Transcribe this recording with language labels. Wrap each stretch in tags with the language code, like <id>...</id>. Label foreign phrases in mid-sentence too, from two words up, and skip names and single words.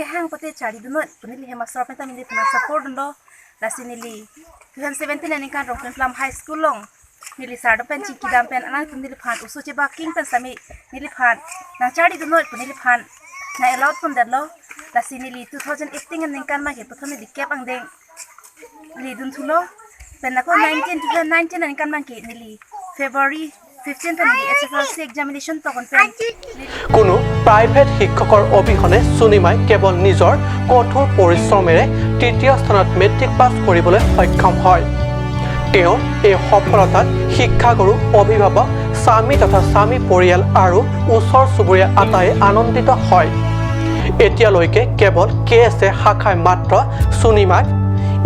<mjw>hang pote chari dunot punili he master penta mili phana support ndo lasi nili 2017 ni kan rong lam</mjw> <en>high school</en> <mjw>long nili sardo pen chiki dam pen ana punili phan usu che ba king pen sami nili phan na chari dunot punili phan na allowed pun dadlo lasi nili 2018 ni kan ma he prothome dikep ang deng nili dun thulo pen na ko 2019 ni kan ma ki nili February 15 ni</mjw> <en>SSLC examination</en> <mjw>to kon pen</mjw> <as>কোনো প্ৰাইভেট শিক্ষকৰ অবিহনে সুনিমাই কেৱল নিজৰ কঠোৰ পৰিশ্ৰমেৰে তৃতীয় স্থানত মেট্ৰিক পাছ কৰিবলৈ সক্ষম হয় তেওঁৰ এই সফলতাত শিক্ষাগুৰু অভিভাৱক স্বামী তথা স্বামী পৰিয়াল আৰু ওচৰ চুবুৰীয়া আটাই আনন্দিত হয় এতিয়ালৈকে কেৱল কেএছএ শাখাই মাত্ৰ সুনিমাক এই</as>